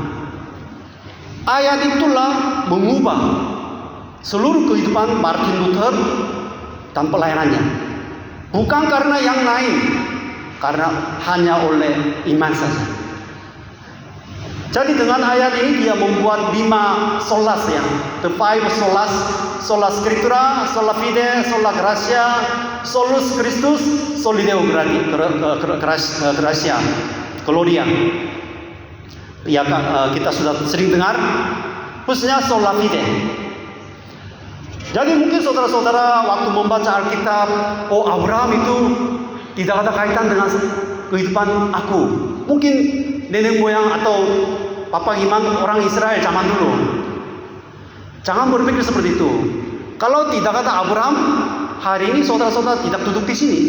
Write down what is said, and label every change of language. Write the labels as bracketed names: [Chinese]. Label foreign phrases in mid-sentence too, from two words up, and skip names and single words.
[Indonesian] Ayat itulah mengubah seluruh kehidupan Martin Luther dan pelayanannya. Bukan karena yang lain, karena hanya oleh iman saja. Jadi dengan ayat ini dia membuat 5 solas [English] the 5 solas: [Latin] sola scriptura, sola fide, sola gratia, solus Christus, soli Deo gratia, gloria. [Indonesian] Kita sudah sering dengar, khususnya sola fide. Jadi mungkin saudara-saudara waktu membaca Alkitab, Abraham itu tidak ada kaitan dengan kehidupan aku. Mungkin nenek moyang atau papa imam orang Israel zaman dulu. Jangan berpikir seperti itu. Kalau tidak ada Abraham, hari ini saudara-saudara tidak duduk di sini.